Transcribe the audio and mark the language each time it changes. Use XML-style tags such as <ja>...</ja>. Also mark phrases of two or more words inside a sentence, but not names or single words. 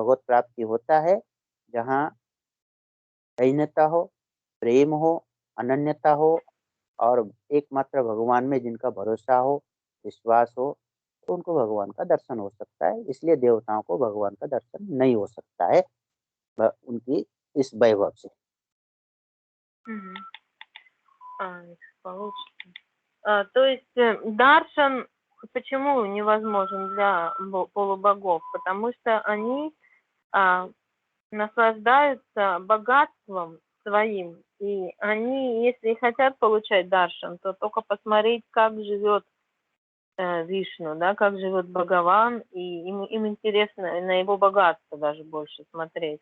<hi>भगवत प्राप्ति होता है जहाँ दैन्यता हो, प्रेम हो, अनन्यता हो, और एकमात्र भगवान में जिनका भरोसा हो, विश्वास हो, तो उनको भगवान का दर्शन हो सकता है। इसलिए देवताओं को भगवान का दर्शन नहीं हो सकता है उनकी इस वैभव से।</hi> <ru>Мгм. Если получится. То есть даршан почему невозможен для полубогов? Потому что они наслаждаются богатством своим, и они, если хотят получать даршан, то только посмотреть, как живет Вишну, да, как живет Бхагаван, и им интересно на его богатство даже больше смотреть.</ru>